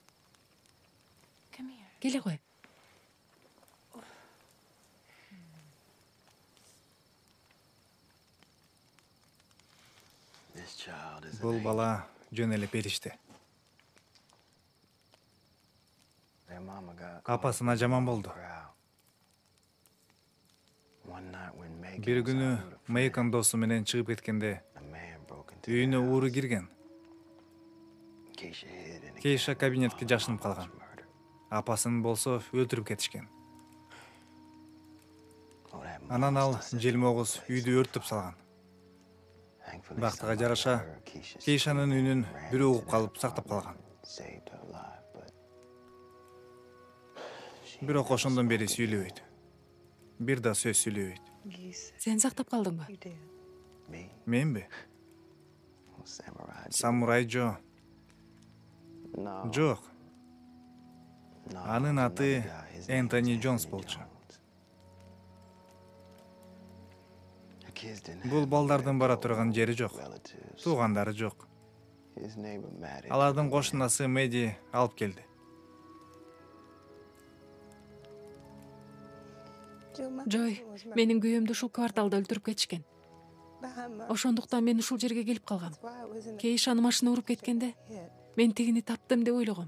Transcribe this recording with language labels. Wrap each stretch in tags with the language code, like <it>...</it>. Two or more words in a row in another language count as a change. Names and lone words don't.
<ky>Келе кой.</ky> <en>this child is</en> <ky>Бул бала жөн эле периште.</ky> <en>Their mama got</en> <ky>Апасына жаман болду.</ky> <en>proud. One night when Megan</en> <ky>Бир</ky> <en>was</en> <ky>күнү</ky> <en>out with a friend,</en> <ky>Мейкон досу менен чыгып кеткенде</ky> <en>a man broke into</en> <ky>үйүнө</ky> <en>their</en> <ky>ууру</ky> <en>house.</en> <ky>кирген.</ky> <en>Keisha hid in the</en> <ky>Кейша</ky> <en>cabinet</en> <ky>кабинетке</ky> <en>while</en> <ky>жашынып</ky> <en>her mom</en> <ky>калган.</ky> <en>was murdered.</en> <ky>Апасын болсо өлтүрүп кетишкен.</ky> <en>Oh, that</en> <ky>Анан ал</ky> <en>monster set</en> <ky>желмогуз</ky> <en>the place</en> <ky>үйдү</ky> <en>on</en> <ky>өрттөп</ky> <en>fire.</en> <ky>салган.</ky> <en>Thankfully,</en> <ky>Бактыга</ky> <en>somebody</en> <ky>жараша</ky> <en>heard Keisha's</en> <ky>Кейшанын</ky> <en>scream</en> <ky>үнүн</ky> <en>and ran</en> <ky>бирөө</ky> <en>into</en> <ky>угуп калып</ky> <en>their</en> <ky>сактап калган.</ky> <en>apartment, saved her life, but she</en> <ky>Бирок ошондон бери сүйлөбөйт. Бир да сөз сүйлөбөйт. Сен сактап калдыңбы?</ky> <en>Me?</en> <ky>Менби?</ky> <en>Samurai.</en> <ky>Самурай Джо.</ky> <en>No.</en> <ky>Жок.</ky> <en>No,</en> <ky>Анын</ky> <en>it's</en> <ky>аты</ky> <en>another guy. His name</en> <ky>Энтони</ky> <en>is</en> <ky>Джонс</ky> <en>Anthony</en> <ky>болчу.</ky> <en>Jones. The kids didn't</en> <ky>Бул</ky> <en>have</en> <ky>балдардын бара</ky> <en>no</en> <ky>турган жери жок.</ky> <en>relatives.</en> <ky>Туугандары жок.</ky> <en>His neighbor Matt.</en> <ky>Алардын кошунасы Меди алып келди. Жой, менин күйөөмдү ушул кварталда өлтүрүп кетишкен. Ошондуктан мен ушул жерге келип калгам. Кейиш аны машина уруп кеткенде, мен тигини таптым деп ойлогом.</ky>